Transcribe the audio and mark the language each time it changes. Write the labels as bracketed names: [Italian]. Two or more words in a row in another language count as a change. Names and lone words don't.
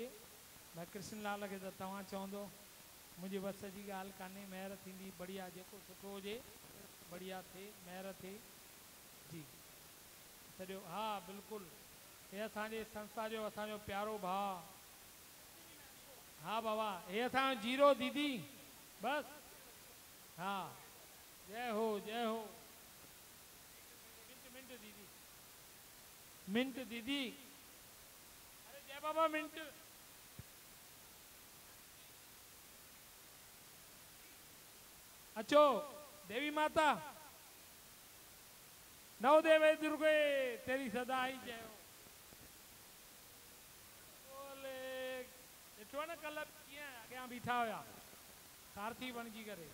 [Sindhi] भाई कृष्ण लाल खे त तव्हां चवंदो, मुंहिंजी बस जी ॻाल्हि कान्हे, महिर थींदी। बढ़िया, जेको सुठो हुजे बढ़िया थिए, महिर थिए जी सॼो। हा बिल्कुलु, हे असांजे संस्था जो असांजो प्यारो भाउ। हा बाबा, हे असांजो जीरो दीदी, बस। हा, जय हो जय हो। मिंट दीदी, मिंट दीदी, अरे जय बाबा मिंट। अचो देवी माता, [Hindi] नव देवे दुर्गे तेरी सदा ही जय हो। [Sindhi] बोले ॾिठो न कल्ह कीअं अॻियां बीठा हुया सारथी बणिजी करे।